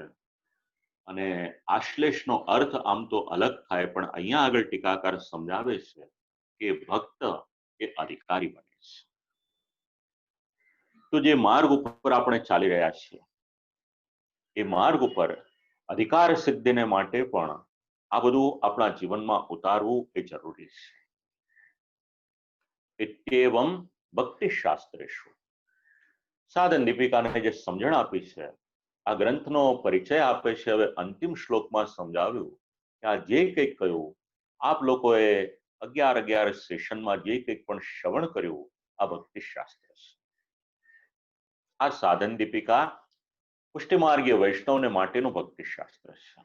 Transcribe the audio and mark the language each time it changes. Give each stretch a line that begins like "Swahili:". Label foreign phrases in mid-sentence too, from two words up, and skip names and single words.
Gujarati: અને આશ્લેષનો અર્થ આમ તો અલગ થાય, પણ અહીંયા આગળ ટીકાકાર સમજાવે છે કે ભક્ત એ અધિકારી બને છે. તો જે માર્ગ ઉપર આપણે ચાલી રહ્યા છીએ એ માર્ગ ઉપર અધિકાર સિદ્ધિને માટે પણ આ બધું આપણા જીવનમાં ઉતારવું એ જરૂરી છે.
Sanskrit: इत्येवं भक्ति शास्त्रेषु।
Gujarati: साधन दीपिकाने જે સમજણ આપી છે, આ ગ્રંથનો પરિચય આપે છે. હવે અંતિમ શ્લોકમાં સમજાવ્યું કે આ જે કંઈક કહ્યું, આપ લોકોએ 11 સેશનમાં જે કંઈક પણ શ્રવણ કર્યું, આ ભક્તિ શાસ્ત્ર છે. આ સાધન દીપિકા પુષ્ટિમાર્ગીય વૈષ્ણવને માટેનું ભક્તિ શાસ્ત્ર છે.